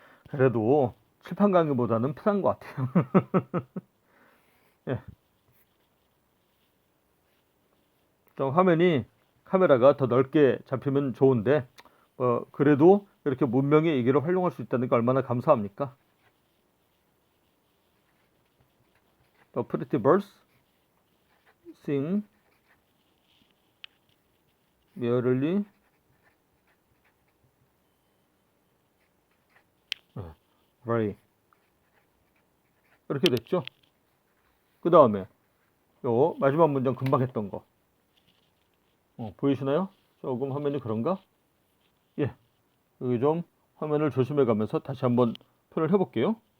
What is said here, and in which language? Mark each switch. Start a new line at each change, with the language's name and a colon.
Korean: 그래도 칠판 강의보다는 편한 것 같아요. 예. 좀 화면이, 카메라가 더 넓게 잡히면 좋은데, 그래도 이렇게 문명의 얘기를 활용할 수 있다는 게 얼마나 감사합니까?
English: The pretty birds sing merrily very.
Korean: 이렇게 됐죠? 그 다음에 요 마지막 문장 금방 했던 거 보이시나요? 조금 화면이 그런가? 예, 여기 좀 화면을 조심해 가면서 다시 한번 표현을 해볼게요.